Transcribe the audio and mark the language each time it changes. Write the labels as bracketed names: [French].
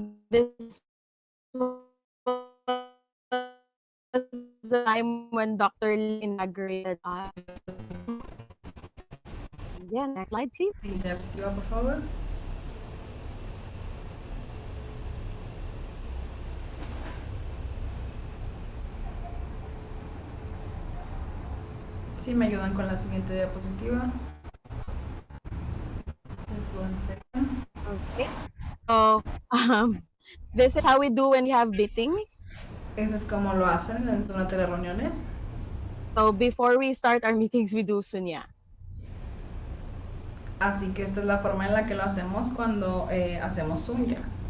[English] This was the time when Dr. Lee inaugurated us. Yeah, next slide, please. [Spanish] Siguiente diapositiva, por favor. Si me ayudan con la siguiente diapositiva. [English] Just 1 second. Okay. So, this is how we do when we have meetings. [Spanish] Eso es como lo hacen durante las reuniones. [English] So, before we start our meetings, we do Sunya. [Spanish] Así que esta es la forma en la que lo hacemos cuando hacemos Sunya.